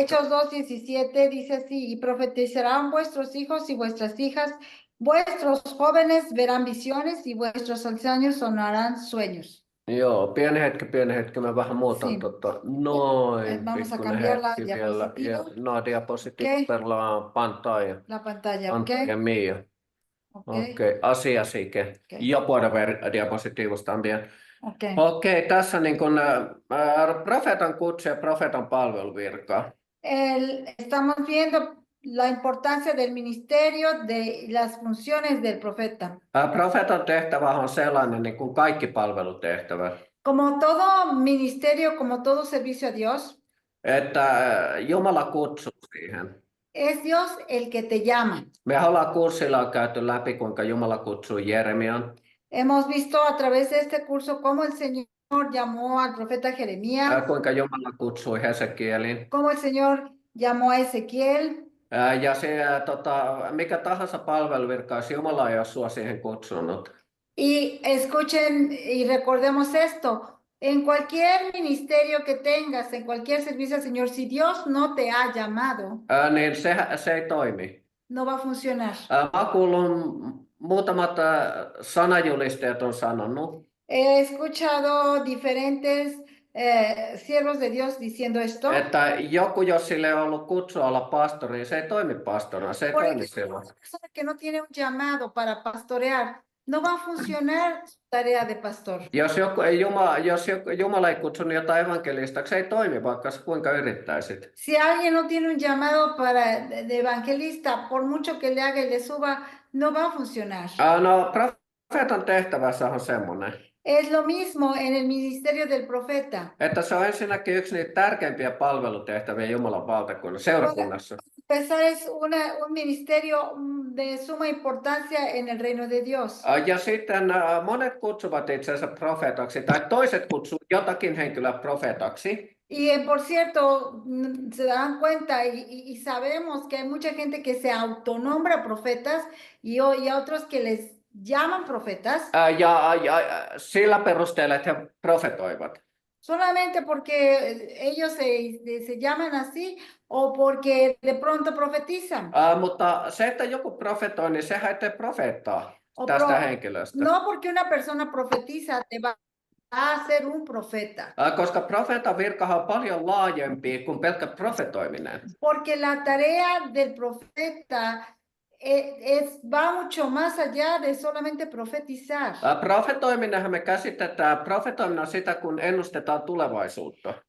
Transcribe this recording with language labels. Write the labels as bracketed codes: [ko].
[es] Hechos 2, 17 dice así: y profetizarán vuestros hijos y vuestras hijas, vuestros jóvenes verán visiones y vuestros ancianos sonarán sueños. [fi] Joo, pieni hetki, mä vähän muutan [es] Sí. [fi] noin, [es] Vamos a [fi] pikkuinen [es] cambiar la [fi] hetki vielä. [es] diapositiva. No, diapositiva Ok. per la pantalla. La pantalla, ¿ok? Pantalla mía. Okei, así que yo puedo ver diapositivos también. [fi] Okei, tässä niin kun, profeetan kutsu ja profeetan palveluvirka. [es] Estamos viendo la importancia del ministerio, de las funciones del profeta. [fi] Profeetan tehtävä on sellainen niin kuin kaikki palvelutehtävä. [es] Como todo ministerio, como todo servicio a Dios, [fi] Että Jumala kutsuu siihen. [es] es Dios el que te llama. [fi] Me ollaan kurssilla käyty läpi, kuinka Jumala kutsui Jeremian. [es] Hemos visto a través de este curso cómo el Señor llamó al profeta Jeremías, [fi] Kuinka Jumala kutsui Hesekielin. [es] cómo el Señor llamó a Ezequiel. [fi] Ja se, mikä tahansa palveluvirka, jos Jumala ei ole sua siihen kutsunut. [es] Y escuchen y recordemos esto: en cualquier ministerio que tengas, en cualquier servicio al Señor, si Dios no te ha llamado, [fi] Niin se ei toimi. [es] no va a funcionar. [fi] Mä kuulun muutamat sanajulistajat on sanonut. [es] He escuchado diferentes siervos de Dios diciendo esto. [fi] Että joku, jos sille ei ollut kutsua olla pastori, niin se ei toimi pastorina, se ei [es] Por [fi] toimi [es] ejemplo, [fi] silloin. [es] una persona que no tiene un llamado para pastorear, no va a funcionar su tarea de pastor. [fi] Jos Jumala ei kutsunut jotain evankelistaksi, se ei toimi, vaikka sä kuinka yrittäisit. [es] Si alguien no tiene un llamado de evangelista, por mucho que le haga y le suba, no va a funcionar. [fi] No, profeetan tehtävässä on semmoinen. [es] Es lo mismo en el ministerio del profeta. [fi] Että se on ensinnäkin yksi niitä tärkeimpiä palvelutehtäviä Jumalan valtakunnassa, seurakunnassa. [es] Empezar es un ministerio de suma importancia en el reino de Dios. [fi] Ja sitten monet kutsuvat itsensä profeetaksi, tai toiset kutsuu jotakin henkilöä profeetaksi. [es] Y por cierto, se dan cuenta y sabemos que hay mucha gente que se autonombra profetas y a otros que les llaman profetas. [fi] Ja sillä perusteella, että he profetoivat. [es] Solamente porque ellos se llaman así o porque de pronto profetizan. [fi] Mutta se, että joku profetoi, niin sehän ei tee profeettaa tästä henkilöstä. [es] No porque una persona profetiza te va a ser un profeta. [fi] Koska profeetan virkahan on paljon laajempi kuin pelkkä profetoiminen. [es] Porque la tarea del profeta va mucho más allá de solamente profetizar. [fi] Profetoiminenhan me käsitetään, profetoiminen sitä, kun ennustetaan tulevaisuutta.